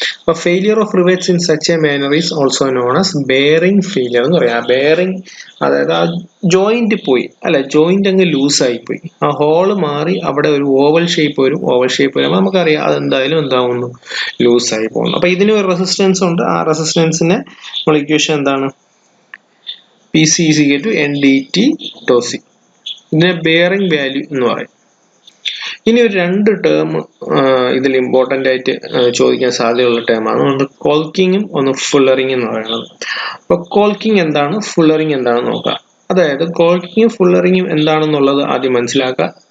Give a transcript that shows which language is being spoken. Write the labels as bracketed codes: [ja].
[en] അപ്പോൾ failure of rivets in such a manner is also known as bearing failure [ml] എന്ന് പറയാം. Bearing അതായത് ആ ജോയിന്റ് പോയി അല്ലെ, ജോയിന്റ് അങ്ങ് ലൂസായി പോയി, ആ ഹോള് മാറി അവിടെ ഒരു ഓവൽ ഷേപ്പ് വരും. ഓവൽ ഷേപ്പ് വരുമ്പോൾ നമുക്കറിയാം അതെന്തായാലും എന്താവുന്നു, ലൂസായി പോകുന്നു. അപ്പൊ ഇതിന് ഒരു റെസിസ്റ്റൻസ് ഉണ്ട്. ആ റെസിസ്റ്റൻസിന്റെ നമ്മൾ ഇക്വേഷൻ എന്താണ്, [en] PC is equal to NDT tau c. [ml] ഇതിനെ ബെയറിംഗ് വാല്യൂ എന്ന് പറയും. ഇനി ഒരു രണ്ട് ടേം ഇതിൽ ഇമ്പോർട്ടൻ്റ് ആയിട്ട് ചോദിക്കാൻ സാധ്യതയുള്ള ടേമാണ്. ഒന്ന് കോൾക്കിങ്ങും ഒന്ന് ഫുള്ളറിംഗ് എന്ന് പറയുന്നത്. അപ്പോൾ കോൾക്കിംഗ് എന്താണ്, ഫുള്ളറിംഗ് എന്താണെന്ന് നോക്കാം. അതായത് കോൾക്കിങ്ങും ഫുള്ളറിംഗും എന്താണെന്നുള്ളത് ആദ്യം മനസ്സിലാക്കുക.